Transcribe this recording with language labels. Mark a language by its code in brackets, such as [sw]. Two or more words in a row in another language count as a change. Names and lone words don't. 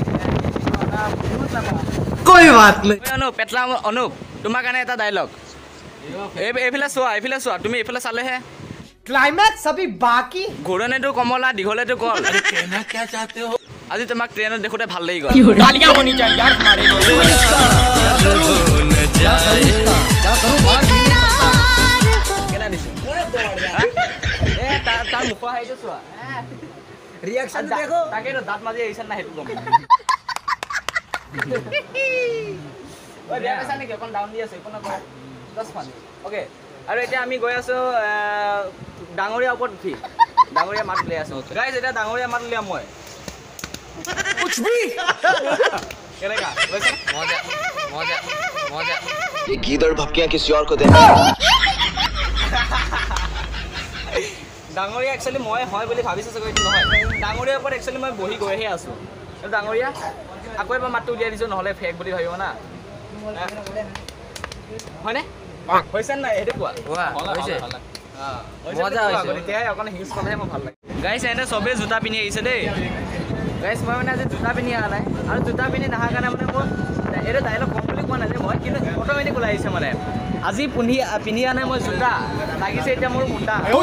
[hi] कोई बात नहीं [as] অনুপ পেটলা অনুপ তোমাৰ কাৰণে এটা ডায়লগ এইফালে চোৱা তুমি এইফালে চালেহে [hi] क्लाइमैक्स अभी बाकी [as] ঘূৰণেতো কমলা দীঘলেতো কল [hi] कहना क्या चाहते हो [as] আজি তোমাক ট্ৰেইনত দেখোঁতে ভাল লাগি গ'ল [hi] तालियां होनी चाहिए यार हमारे [as] কেনে দিছে তাৰ মুখৰ হাইটো চোৱা [hi] रिएक्शन देखो [as] তাকেতো দাঁত মাজি আহিছে না সেইটো গম ঐ বেয়া পাইছা নেকি অকণ ডাউন দি আছে একো নকয় [en] just funny okay [as] আৰু এতিয়া আমি গৈ আছোঁ ডাঙৰীয়া ওপৰত উঠি ডাঙৰীয়া মাত উলিয়াই আছোঁ গাইজ এতিয়া ডাঙৰীয়া মাত উলিয়াম মই কেনেকা মজা মজা মজা [hi] ये गीदड़ भपकियां किसी और को दे [as] ডাঙৰীয়া একচুৱেলি মই হয় বুলি ভাবিছোঁ চাগৈ এইটো নহয় ডাঙৰীয়াৰ ওপৰত একচুৱেলি মই বহি গৈহে আছোঁ ডাঙৰীয়া আকৌ এবাৰ মাতটো উলিয়াই দিছোঁ নহ'লে ফেক বুলি ভাবিব না হয়নে হৈছে নাই সেইটো কোৱা হৈছে মজা হৈছে তেতিয়াহে অকণ হিউজ ক'লেহে মই ভাল লাগে গাইছ এনে চবেই জোতা পিন্ধি আহিছে দেই গাইছ মই মানে আজি জোতা পিন্ধি অহা নাই আৰু জোতা পিন্ধি নহাৰ কাৰণে মানে মোৰ এইটো ডাইলগ কম বুলি কোৱা নাই যে মই কিন্তু অট'মেটিক ওলাই আহিছে মানে আজি পিন্ধি অহা নাই মই জোতা লাগিছে এতিয়া মোৰ মুণ্ডা